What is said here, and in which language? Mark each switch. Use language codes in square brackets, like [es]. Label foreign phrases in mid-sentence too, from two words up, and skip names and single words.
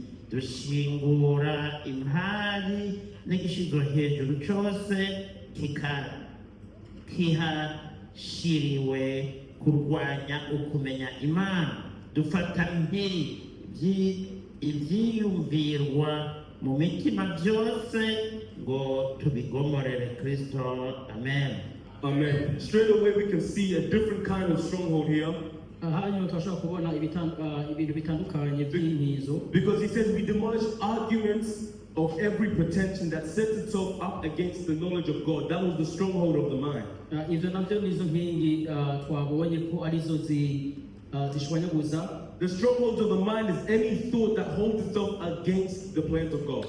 [rn] Dushingura impari n'igishizwe hejuru cyose kihashiriwe kurwanya ukumenya Imana. Dufata mpiri ibyiyumvirwa mu mitima byose ngo tubigomorere Kristo. Amen. Amen. [en] Straight away we can see a different kind of stronghold here. Because he says we demolish arguments of every pretension that sets itself up against the knowledge of God. That was the stronghold of the mind. The stronghold of the mind is any thought that holds itself against the plans of God.